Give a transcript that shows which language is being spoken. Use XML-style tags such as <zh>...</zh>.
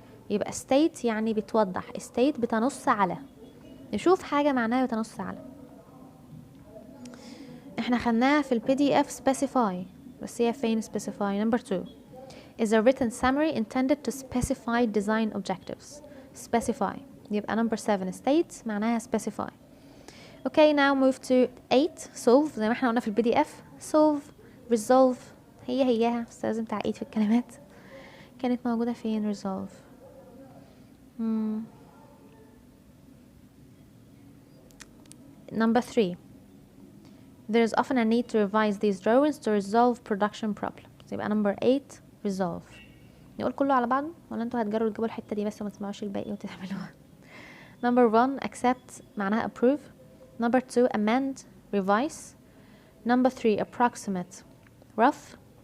<ar>يبقى state يعني بتوضح. state بتنص على. نشوف حاجة معناها بتنص على. احنا خدناها في ال</ar> <en>PDF specify</en> <ar>بس هي فين</ar> <en>specify؟ number 2 is a written summary intended to specify design objectives. specify</en> <ar>يبقى</ar> <en>number 7 state</en> <ar>معناها</ar> <en>specify. Okay, now move to 8 solve</en> <ar>زي ما احنا قلنا في البي دي اف. solve resolve هياها بس لازم تعقيد في الكلمات. كانت موجودة فين resolve؟</ar> <en>Number 3. There is often a need to revise these drawings to resolve production problems.</en> <ar>يبقى</ar> <en>number 8 resolve.</en> <ar>نقول كله على بعضه ولا انتوا هتجروا تجيبوا الحتة دي بس وما تسمعوش الباقي وتعملوها؟</ar> <en>Number 1 accept</en> <ar>معناها</ar> <en>approve. Number 2 amend revise. Number 3 approximate rough.</en>